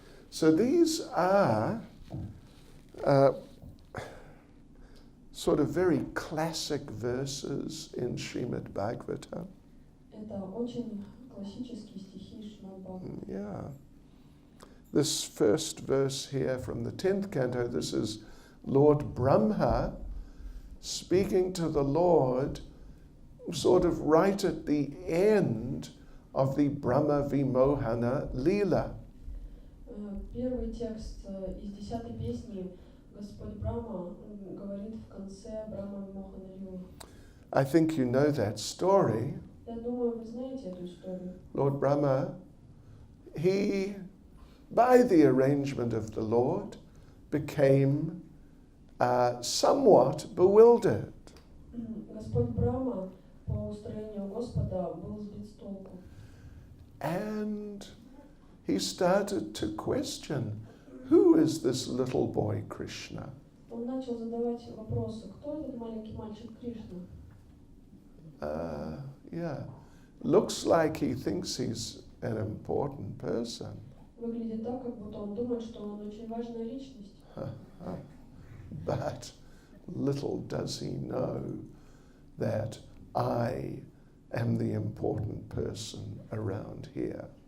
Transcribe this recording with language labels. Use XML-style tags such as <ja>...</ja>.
<en>So these are sort of very classic verses in Srimad Bhagavatam.</en> <ru>Это очень классические стихи Шримад Бхагаватам.</ru> <en>Yeah. This first verse here from the 10th canto, this is Lord Brahma speaking to the Lord sort of right at the end of the Brahma Vimohana Leela.</en> <ru>Первый текст из 10-й песни Господь Брахма говорит в конце Брахма Вимохана Лилы.</ru> <en>I think you know that story.</en> <ru>Я думаю, вы знаете эту историю.</ru> <en>Lord Brahma, he, by the arrangement of the Lord, became somewhat bewildered.</en> <ru>Господь Брахма по устроению Господа был сбит с толку.</ru> <en>And he started to question, who is this little boy Krishna?</en> <ru>Он начал задавать вопросы, кто этот маленький мальчик Кришна?</ru> <en>Yeah, looks like he thinks he's an important person.</en> <ru>Выглядит так, как будто он думает, что он очень важная личность.</ru> <en>But little does he know that I am the important person around here.</en>